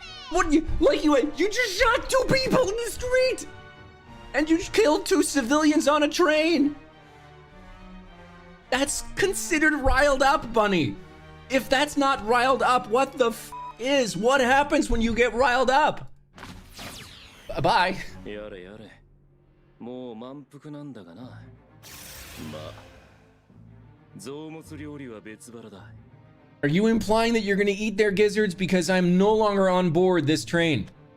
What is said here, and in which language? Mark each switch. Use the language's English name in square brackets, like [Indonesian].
[English] What you just shot 2 people in the street! And you killed 2 civilians on a train! That's considered riled up, Bunny! If that's not riled up, what the f is? What happens when you get riled up? Bye. [Japanese] やれやれ。もう満腹なんだがな。まあ、臓物料理は別腹だ。 [English] Are you implying that you're gonna eat their gizzards because I'm no longer on board this train?